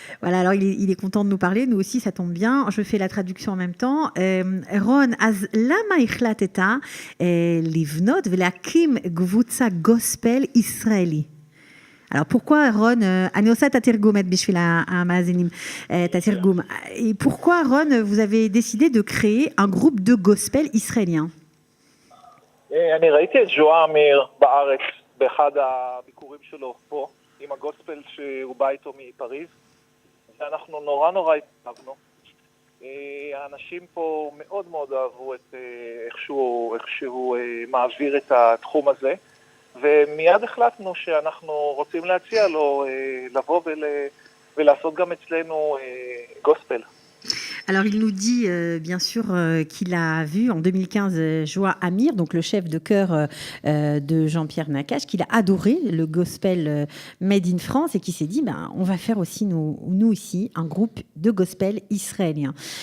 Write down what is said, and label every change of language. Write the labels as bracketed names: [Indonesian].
[French] Voilà, alors il est content de nous parler, nous aussi ça tombe bien, je fais la traduction en même temps. [Hebrew] רון, אז למה החלטת לבנות ולהקים קבוצה גוספל ישראלי? [French] Alors pourquoi [Hebrew] רון, אני עושה את התרגומת בשביל המאזינים, את התרגום. [French] Et pourquoi רון, vous avez décidé de créer un groupe de gospel israélien? [Hebrew] אני ראיתי את ג'ואה אמיר בארץ באחד הביקורים שלו פה עם הגוספל שהוא בא איתו מפריז, ואנחנו נורא התאהבנו. האנשים פה מאוד מאוד אהבו את איך שהוא מעביר את התחום הזה, ומיד החלטנו שאנחנו רוצים להציע לו לבוא ולעשות גם אצלנו גוספל. [French] Alors, il nous dit, bien sûr, qu'il a vu en 2015 Joa Amir, donc le chef de chœur de Jean-Pierre Nakache, qu'il a adoré le gospel Made in France et qui s'est dit, on va faire aussi, nous ici, un groupe de gospel israélien.